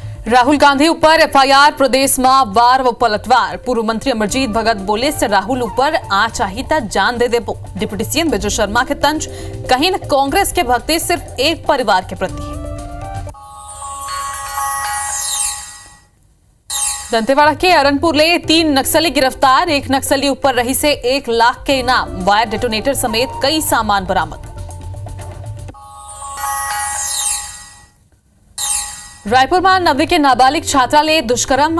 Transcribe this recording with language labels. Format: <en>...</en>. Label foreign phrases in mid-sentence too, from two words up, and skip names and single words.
<hne>राहुल गांधी ऊपर एफआईआर प्रदेश में वार व पलटवार। पूर्व मंत्री अमरजीत भगत बोले से राहुल ऊपर आ चाहिए जान दे देबो। डिप्टी सीएम विजय शर्मा के तंज, कहीं न कांग्रेस के भक्ति सिर्फ एक परिवार के प्रति है। दंतेवाड़ा के अरनपुर ले 3 नक्सली गिरफ्तार। एक नक्सली ऊपर रही से 1 लाख के इनाम, वायर डेटोनेटर समेत कई सामान बरामद। रायपुर में 9वीं के नाबालिग छात्रा ले दुष्कर्म।</hne>